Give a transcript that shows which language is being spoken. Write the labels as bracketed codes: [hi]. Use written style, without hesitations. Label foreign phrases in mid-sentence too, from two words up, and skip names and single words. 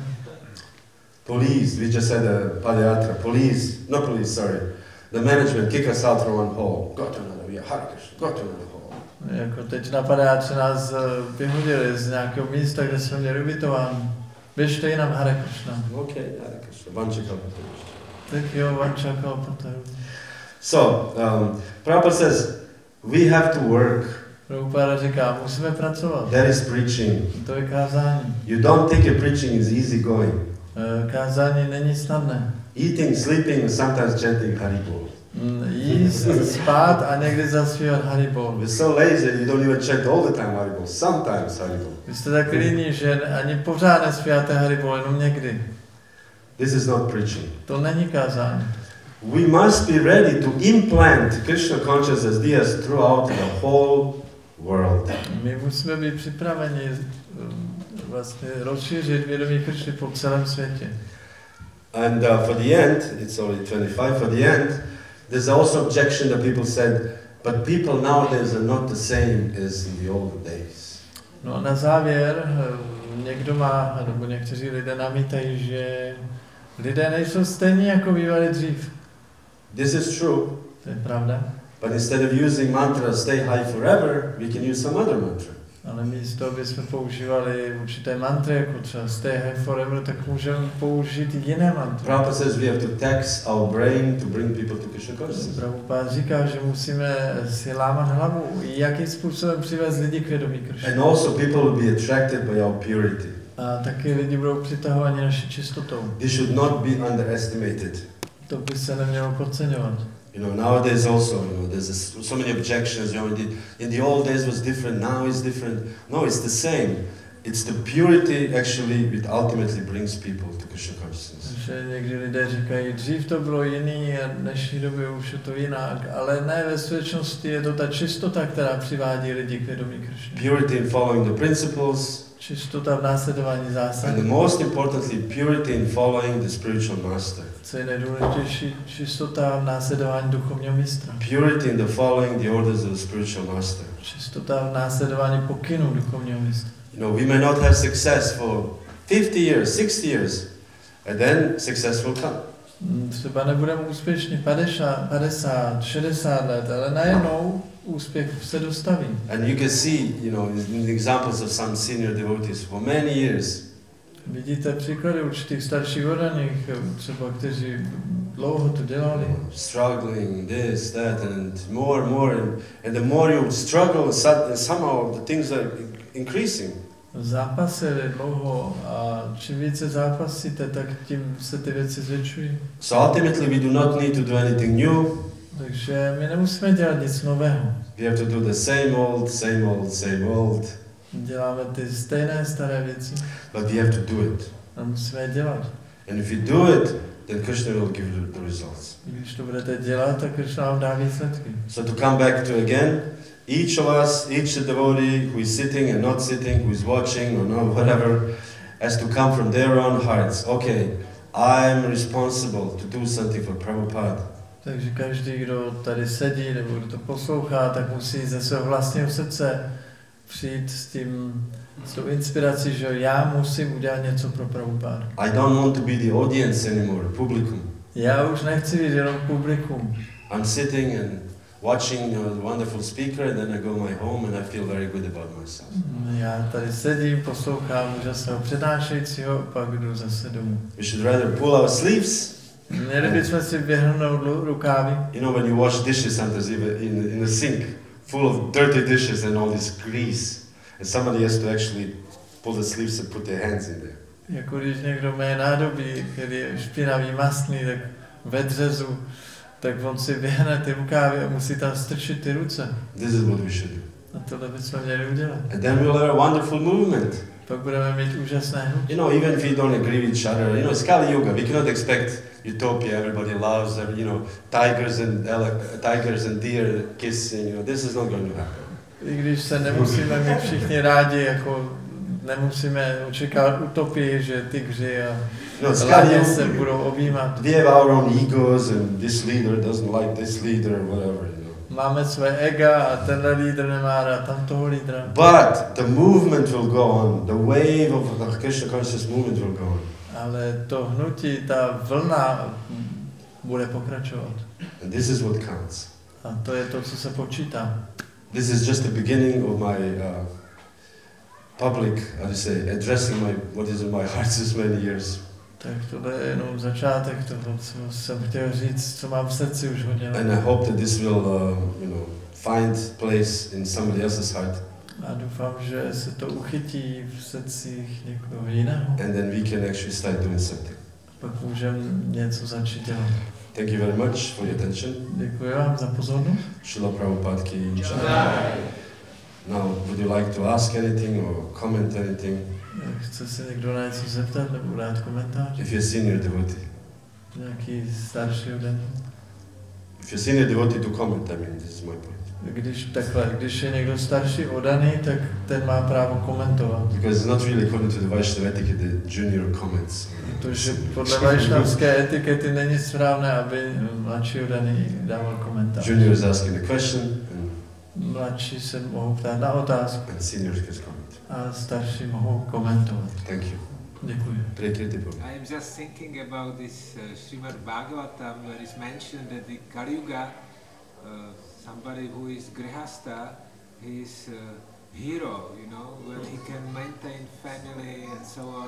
[en] Police, we just had a padayatra. The management kick us out from one hall. Go to another, yeah, Hare Krishna, go to another hall. [cs] Jako teď na padayatře nás vyhodili z nějakého místa, kde jsme měli ubytován. Běžte jinam, Hare Krishna. [en] Okay, Hare Krishna, Vanchakalpataru. [cs] Tak jo, Vanchakalpataru. [en] So, Prabhupada says, we have to work. [cs] Prabhupada říká, musíme pracovat. [en] That is preaching. [cs] To je kázání. [en] You don't think a preaching is easy going. [cs] Kázání není snadné. [en] Eating, sleeping, and sometimes chanting Haribol. [cs] Jíst, spát a někdy zaspívat Haribol. [en] We're so lazy you don't even chant all the time Haribol. Sometimes Haribol. [cs] Vy jste tak líní, že ani pořád nespíváte Haribol, jenom někdy. [en] This is not preaching. [cs] To není kázání. [en] We must be ready to implant Krishna consciousness ideas throughout the whole world. [cs] My musíme být připraveni vlastně rozšířit vědomí Krishny po celém světě. [en] And for the end, it's only 25, for the end, there's also objection that people said, but people nowadays are not the same as in the old days. [cs] No a na závěr někdo má, nebo někteří lidé namítají, že lidé nejsou stejní, jako bývali dřív. [en] This is true. [cs] To je pravda. [en] But instead of using mantra stay high forever, we can use some other mantra. [cs] Ale místo, aby jsme používali určité mantry, jako třeba [en] stay high forever, [cs] tak můžeme použít jiné mantry. [en] Prabhupada says we have to tax our brain to bring people to Krishna consciousness. [cs] Prabhupada říká, že musíme si lámat hlavu, jakým způsobem přivést lidi k vědomí Krishny. [en] And also people will be attracted by our purity. [cs] A taky lidi budou přitahováni naší čistotou. [en] This should not be underestimated. [cs] To by se nemělo podceňovat. [en] You know, nowadays also, there's so many objections. In the old days was different, now it's different. No, it's the same. It's the purity actually which ultimately brings people to Krishna consciousness. [cs] Že někdy lidé říkají, dřív to bylo jiný a dnešní době už je to jinak, ale ne, ve skutečnosti je to ta čistota, která přivádí lidi k vědomí Krishny. [en] Purity in following the principles. [cs] Čistota v následování zásad. [en] And the most importantly, purity in following the spiritual master. [cs] Co je nejdůležitější, čistota v následování duchovního mistra. [en] Purity in the following the orders of the spiritual master. [cs] Čistota v následování pokynů duchovního mistra. [en] You know, we may not have success for 50 years, 60 years, and then success will come. [cs] Třeba nebudeme úspěšní 50, 60 let, ale najednou úspěch se dostaví. [en] And you can see, in the examples of some senior devotees for many years. [cs] Vidíte příklady určitých starších oddaných, třeba kteří dlouho to dělali. [en] Struggling, this, that, and more, and the more you struggle, somehow the things are increasing. [cs] Zápasili dlouho a čím více zápasíte, tak tím se ty věci zvětšují. [en] So ultimately we do not need to do anything new. [cs] Takže my nemusíme dělat nic nového. [en] We have to do the same old. [cs] Děláme ty stejné staré věci. [en] But we have to do it. [cs] A musíme je dělat. [en] And if you do it, then Krishna will give you the results. [cs] Když to budete dělat, tak Krishna vám dá výsledky. [en] So to come back to again, each of us, each devotee who is sitting and not sitting, who is watching or not, whatever, has to come from their own hearts. Okay, I'm responsible to do something for Prabhupada. [cs] Takže každý, kdo tady sedí nebo kdo to poslouchá, tak musí ze svého vlastního srdce přijít s tou inspirací, že já musím udělat něco pro Prabhupada. [en] I don't want to be the audience anymore, [cs] publikum. Já už nechci být jenom publikum. [en] I'm sitting and watching a wonderful speaker, and then I go my home and I feel very good about myself. [cs] Já tady sedím, poslouchám úžasného přednášejícího, pak jdu zase domů. [en] We should rather pull our sleeves. [cs] Měli bychom si vyhrnout rukávy. [en] You know, when you wash dishes sometimes in a sink full of dirty dishes and all this grease, and somebody has to actually pull the sleeves and put their hands in there. [cs] Jako když někdo má nádobí, který je špinavý, mastný, tak ve dřezu, tak on si vyhne ty rukávy a musí tam strčit ty ruce. [en] This is what we should do. [cs] A tohle bychom měli udělat. [en] And then we'll have a wonderful movement. [cs] Pak budeme mít úžasné hnutí. [en] You know, even if we don't agree with each other, you know, it's Kali Yuga. We cannot expect utopia. Everybody loves, you know, tigers and deer kissing. You know, this is not going to happen. [cs] I když se nemusíme mít všichni rádi, jako nemusíme očekávat utopii, že tygři a laně se budou objímat. [en] We have our own egos and this leader doesn't like this leader or whatever. [cs] Máme své ega a tenhle lídr nemá rád tamtoho lídra. [en] But the movement will go on. The wave of the Krishna conscious movement will go on. [cs] Ale to hnutí, ta vlna bude pokračovat. [en] And this is what counts. [cs] A to je to, co se počítá. [en] This is just the beginning of my public, how to say, addressing what is in my heart since many years. [cs] Tak tohle je jenom začátek toho, co jsem chtěl říct, co mám v srdci už hodně let. [en] And I hope that this will, you know, find place in somebody else's heart. [cs] A doufám, že se to uchytí v srdcích někoho jiného. [en] And then we can actually start doing something. [cs] Pak můžeme něco začít dělat. [en] Thank you very much for your attention. [cs] Děkuji vám za pozornost. [hi] Srila Prabhupada ki Jaya. [en] Now, would you like to ask anything or comment anything? [cs] Chce se někdo na něco zeptat nebo dát komentář? [en] If you're senior devotee. [cs] Nějaký starší ode mě? [en] If you're senior devotee to comment, I mean, this is my point. [cs] Když je někdo starší odaný, tak ten má právo komentovat. [en] Because it's not really according to the Vaishnava etiquette, the junior comments. [cs] Protože podle vaishnavské etikety není správné, aby mladší odaný dával komentář. [en] Junior is asking a question. [cs] Mladší se mohou ptát na otázku. [en] And seniors can comment. [cs] A starší mohou komentovat. [en] Thank you. [cs] Děkuji. [en] I am just thinking about this Srimad Bhagavatam, where is mentioned that the Kali Yuga, somebody who is grihasta, he is hero, you know, when he can maintain family and so on.